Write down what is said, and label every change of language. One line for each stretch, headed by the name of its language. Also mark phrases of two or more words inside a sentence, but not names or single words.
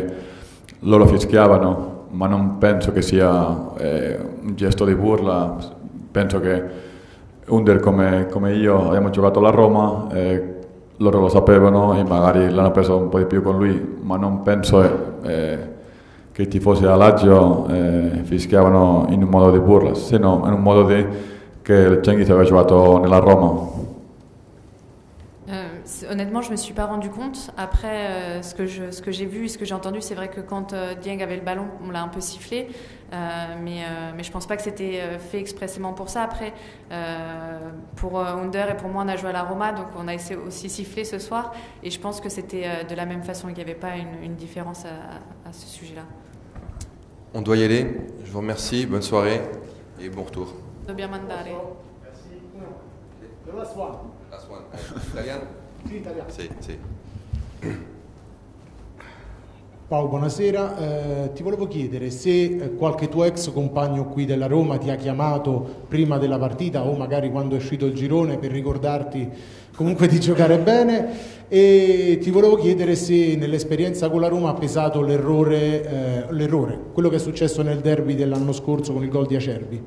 Italian: loro fischiavano, ma non penso che sia un gesto di burla, penso che Under come io abbiamo giocato alla Roma, loro lo sapevano e magari l'hanno preso un po' di più con lui, ma non penso che i tifosi della Lazio fischiavano in un modo di burla, se no in un modo che Cengiz aveva giocato nella Roma.
French: Honnêtement, je ne me suis pas rendu compte. Après, ce que j'ai vu et ce que j'ai entendu, c'est vrai que quand Dieng avait le ballon, on l'a un peu sifflé. Mais je ne pense pas que c'était fait expressément pour ça. Après, pour Under et pour moi, on a joué à la Roma, donc on a essayé aussi siffler ce soir. Et je pense que c'était de la même façon, il n'y avait pas une différence à ce sujet-là. On doit y aller. Je vous remercie. Bonne soirée et bon retour.
Italian: Dobbiamo andare.
English: The last one. Last one.
Italian: Italiano? Sì, italiano. Sì, sì. Paolo, buonasera. Ti volevo chiedere se qualche tuo ex compagno qui della Roma ti ha chiamato prima della partita o magari quando è uscito il girone per ricordarti comunque di giocare bene, e ti volevo chiedere se nell'esperienza con la Roma ha pesato l'errore, quello che è successo nel derby dell'anno scorso con il gol di Acerbi.